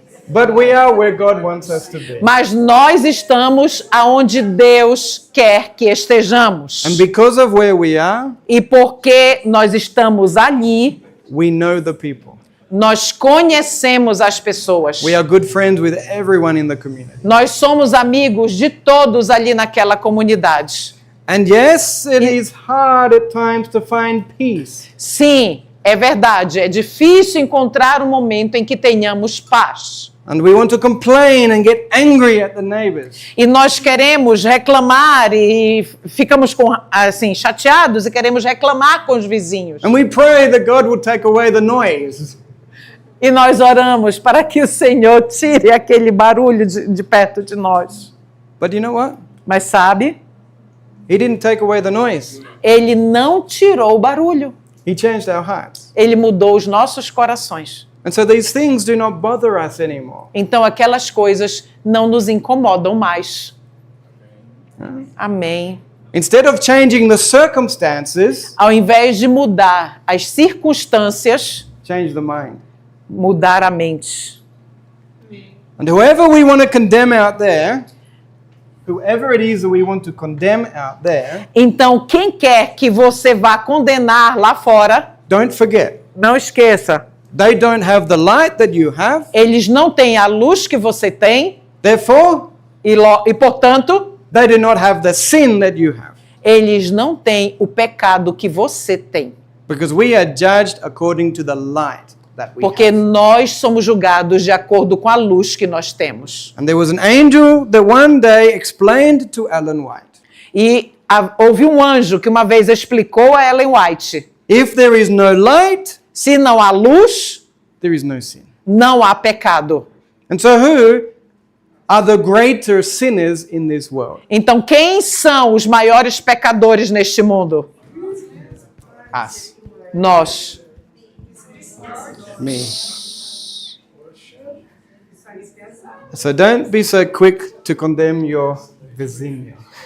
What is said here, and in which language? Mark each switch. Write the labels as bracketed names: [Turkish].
[English] But we are where God wants us to be. [Portuguese] Mas nós estamos aonde Deus quer que estejamos. [English] And because of where we are, [Portuguese] E porque nós estamos ali, [English] we know the people. [Portuguese] nós conhecemos as pessoas. [English] We are good friends with everyone in the community. [Portuguese] Nós somos amigos de todos ali naquela comunidade. [English] And yes, it is hard at times to find peace. [Portuguese] Sim, é verdade. É difícil encontrar um momento em que tenhamos paz. [English] And we want to complain and get angry at the neighbors. [Portuguese] E nós queremos reclamar e ficamos chateados e queremos reclamar com os vizinhos. [English] And we pray that God will take away the noise. [Portuguese] E nós oramos para que o Senhor tire aquele barulho de perto de nós. [English] But you know what? [Portuguese] Mas sabe, [English] He didn't take away the noise. [Portuguese] Ele não tirou o barulho. [English] He changed our hearts. [Portuguese] Ele mudou os nossos corações. [English] And so these things do not bother us anymore. [Portuguese] Então aquelas coisas não nos incomodam mais. Amém. [English] Instead of changing the circumstances, [Portuguese] Ao invés de mudar as circunstâncias, [English] change the mind. [Portuguese] mudar a mente. [English] And whoever we want to condemn out there, whoever it is that we want to condemn out there, [Portuguese] Então quem quer que você vá condenar lá fora, [English] don't forget, [Portuguese] não esqueça, [English] they don't have the light that you have, [Portuguese] eles não têm a luz que você tem [English] Therefore, [Portuguese] E portanto, [English] they do not have the sin that you have, [Portuguese] eles não têm o pecado que você tem. [English] because we are judged according to the light that we [Portuguese] Porque [English] have. [Portuguese] nós somos julgados de acordo com a luz que nós temos. [English] And there was an angel that one day explained to Ellen White, [Portuguese] E houve um anjo que uma vez explicou a Ellen White: [English] if there is no light, [Portuguese] se não há luz, [English] there is no sin. [Portuguese] não há pecado. [English] And so who are the greater sinners in this world? [Portuguese] Então, quem são os maiores pecadores neste mundo? [English] Us. [Portuguese] Nós. [English] Me. So don't be so quick to condemn your vizinho.